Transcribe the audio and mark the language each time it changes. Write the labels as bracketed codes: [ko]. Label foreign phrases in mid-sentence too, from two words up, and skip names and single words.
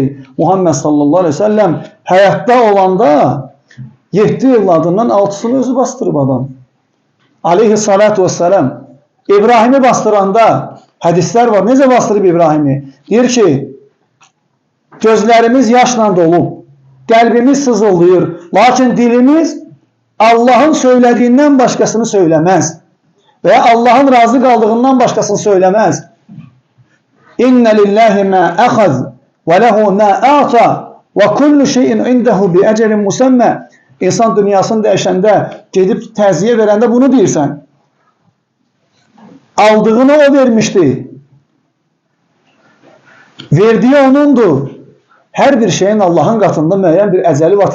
[az] Muhammed [ar] صلى الله عليه وسلم [az] həyatda olanda 7 evladından 6'sını özü bastırıb adam. [ar] عليه الصلاة والسلام. [az] İbrahim'i bastıranda hədislər var. Necə bastırıb İbrahim'i? Deyir ki, gözlərimiz yaşla dolub, qəlbimiz sızıldayır. [tr] Lakin dilimiz Allah'ın söylediğinden başkasını söylemez. Veya Allah'ın razı kaldığından başkasını söylemez. [ar] إن لله ما أخذ وله ما أعطى وكل شيء عنده بأجل مسمى. [az] İnsan dünyasını dəyişəndə, gedib təziyə verəndə bunu deyirsən. [tr] Aldığını o vermişti. Verdiği onundur. [az] Hər bir şeyin Allah'ın qatında müəyyən bir əcəli var.